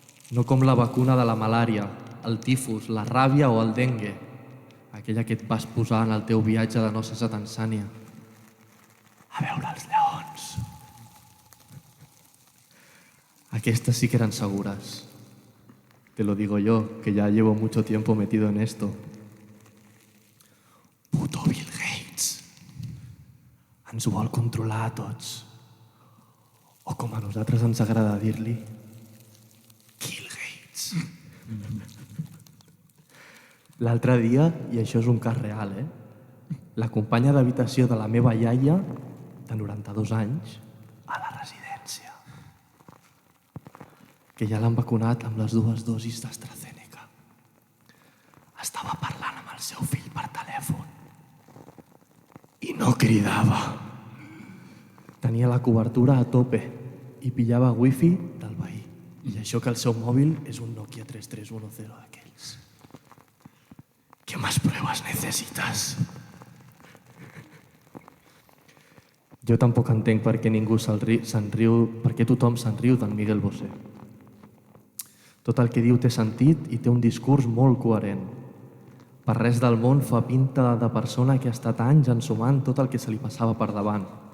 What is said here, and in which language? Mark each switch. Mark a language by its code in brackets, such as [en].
[ca] No com la vacuna de la malària, el tifus, la ràbia o el dengue, aquella que et vas posar en el teu viatge de noces a Tanzània. A veure els lleons. Aquestes sí que eren segures. [es] Te lo digo yo, que ya llevo mucho tiempo metido en esto. [ca] Puto Bill Gates. Ens vol controlar a tots. O com a nosaltres ens agrada dir-li, Kill Gates. L'altre dia, i això és un cas real, la companya d'habitació de la meva iaia, de 92 anys, a la residència, que ja l'han vacunat amb les 2 dosis d'AstraZeneca. Estava parlant amb el seu fill per telèfon i no cridava. Tenia la cobertura a tope i pillava wifi del veí. I això que el seu mòbil és un Nokia 3310 d'aquells. [es] ¿Qué más pruebas necesitas? [ca] Jo tampoc entenc per què ningú se'n riu, per què tothom se'n riu d'en Miguel Bosé. Tot el que diu té sentit i té un discurs molt coherent. Per res del món fa pinta de persona que ha estat anys ensumant tot el que se li passava per davant.